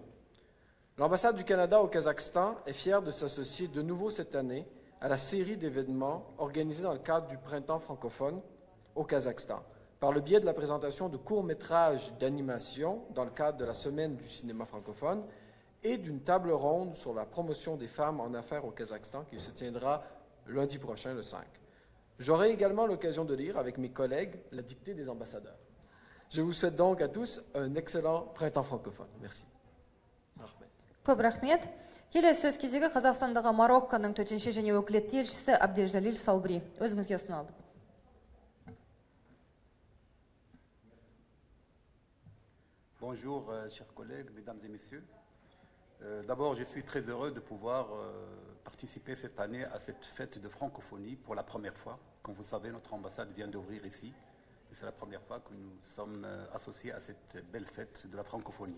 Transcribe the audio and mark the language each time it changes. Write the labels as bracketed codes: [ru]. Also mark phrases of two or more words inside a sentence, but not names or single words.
[fr] L'ambassade du Canada au Kazakhstan est fière de s'associer de nouveau cette année à la série d'événements organisés dans le cadre du Printemps francophone au Kazakhstan, par le biais de la présentation de courts-métrages d'animation dans le cadre de la Semaine du cinéma francophone et d'une table ronde sur la promotion des femmes en affaires au Kazakhstan qui se tiendra lundi prochain, le 5. J'aurai également l'occasion de lire avec mes collègues la dictée des ambassadeurs. Je vous souhaite donc à tous un excellent printemps francophone. Merci. [kk] Көп рахмет. Келесі сөз кезегі Қазақстандағы Марокконың төтенше және өкілетті елшісі Абделжалил Саубри. Өзіңізге ұсынылды. [fr] Bonjour, chers collègues, mesdames et messieurs. D'abord, je suis très heureux de pouvoir participer cette année à cette fête de francophonie pour la première fois. Comme vous savez, notre ambassade vient d'ouvrir ici. Et c'est la première fois que nous sommes associés à cette belle fête de la francophonie.